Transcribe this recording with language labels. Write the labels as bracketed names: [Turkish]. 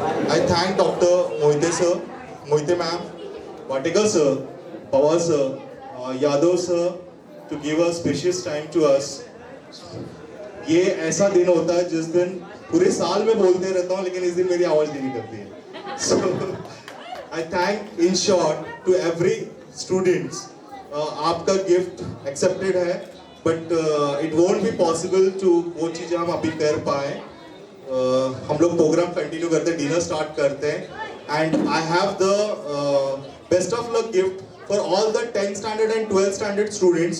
[English] I thank Dr. Moite sir, Moite ma'am, Vatikar sir, Pawar sir, Yadav sir to give a spacious time to us. [Hindi] ये ऐसा दिन होता है जिस दिन पूरे साल में बोलते रहता हूँ लेकिन इस दिन मेरी आवाज नहीं निकलती है. [English] So I thank in short to every students. [Hindi] आपका गिफ्ट accepted है, [English] but it won't be possible to [Hindi] वो चीजें हम अभी कर पाए. हम लोग प्रोग्राम कंटिन्यू करते हैं, [English] Dinner start करते हैं, and I have the best of luck gift for all the 10th standard and 12th standard students.